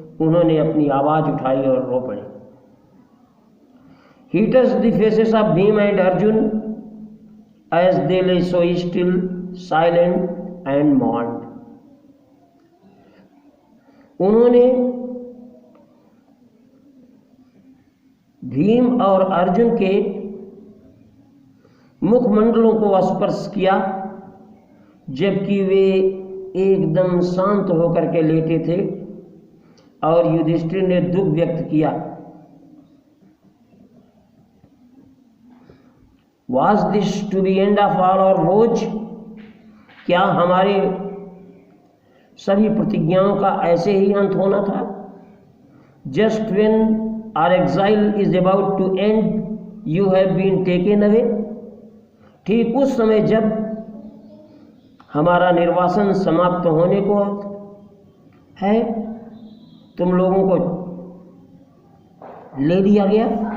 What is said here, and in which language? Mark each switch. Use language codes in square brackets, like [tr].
[hi] उन्होंने अपनी आवाज उठाई और रो पड़े। [en] He touched the faces of Bhima and Arjun as they lay so still, silent and mourned. [hi] उन्होंने भीम और अर्जुन के मुखमंडलों को स्पर्श किया, जबकि वे एकदम शांत होकर के लेटे थे। और युधिष्ठिर ने दुख व्यक्त किया। [en] Was this to be end of all our woes? [hi] क्या हमारे सभी प्रतिज्ञाओं का ऐसे ही अंत होना था? [en] Just when our exile is about to end, you have been taken away. [hi] ठीक उस समय जब हमारा निर्वासन समाप्त होने को है, तुम लोगों को ले लिया गया।